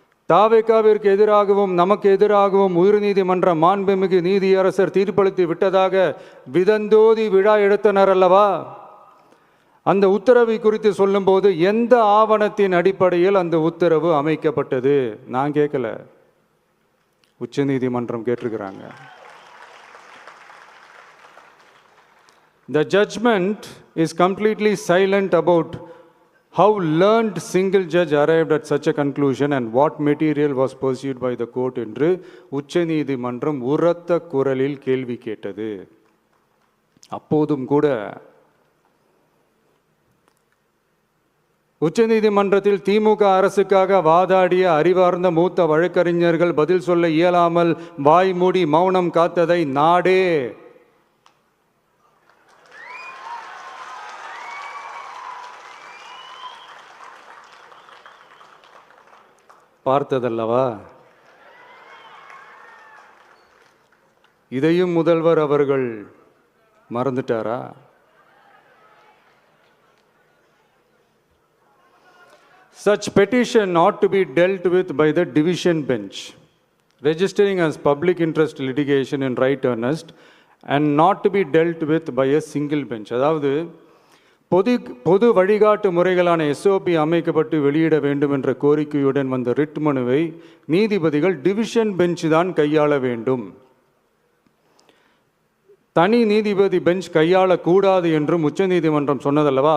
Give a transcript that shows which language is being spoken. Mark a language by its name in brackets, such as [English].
[Tamil] தாவேகாவிற்கு எதிராகவும் நமக்கு எதிராகவும் உயர்நீதிமன்ற மாண்புமிகு நீதியரசர் தீர்ப்பளித்து விட்டதாக விதந்தோதி விழா எடுத்தனர் அல்லவா? அந்த உத்தரவை குறித்து சொல்லும்போது எந்த ஆவணத்தின் அடிப்படையில் அந்த உத்தரவு அமைக்கப்பட்டது? நான் கேட்கல, உச்ச நீதிமன்றம் கேட்டிருக்கிறாங்க. [English] The judgment is completely silent about how learned single judge arrived at such a conclusion and what material was pursued by the court [Tamil] என்று உச்ச நீதிமன்றம் உரத்த குரலில் கேள்வி கேட்டது. அப்போதும் கூட உச்ச நீதிமன்றத்தில் திமுக அரசுக்காக வாதாடிய அறிவார்ந்த மூத்த வழக்கறிஞர்கள் பதில் சொல்ல இயலாமல் வாய் மூடி மௌனம் காத்ததை நாடே பார்த்ததல்லவா? இதையும் முதல்வர் அவர்கள் மறந்துட்டாரா? [English] Such petition ought to be dealt with by the division bench, registering as public interest litigation in right earnest and not to be dealt with by a single bench. [Tamil] அதாவது பொது வழிகாட்டு முறைகளான எஸ்ஓபி அமைக்கப்பட்டு வெளியிட வேண்டும் என்ற கோரிக்கையுடன் வந்த ரிட் மனுவை நீதிபதிகள் டிவிஷன் பெஞ்ச் தான் கையாள வேண்டும், தனி நீதிபதி பெஞ்ச் கையாளக்கூடாது என்றும் உச்சநீதிமன்றம் சொன்னதல்லவா?